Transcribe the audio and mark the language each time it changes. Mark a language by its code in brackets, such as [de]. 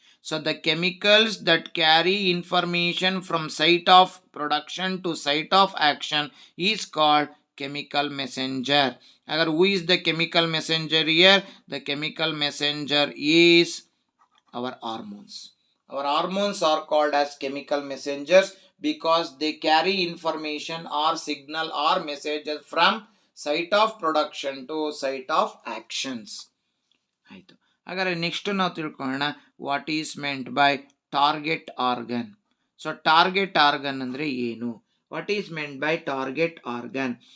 [en] So the chemicals that carry information from site of production to site of action is called chemical messenger. ಹಾಗಾದ್ರೆ who is the chemical messenger here? The chemical messenger is our hormones. Our hormones are called as chemical messengers because they carry information or signal or messages from site of production to site of actions. ಆಯಿತು. [kn] ಹಾಗಾದರೆ next ನಾವು ತಿಳ್ಕೊಳ್ಳೋಣ [en] What is meant by target organ. So target organ [kn] ಅಂದರೆ ಏನು? [en] What is meant by target organ?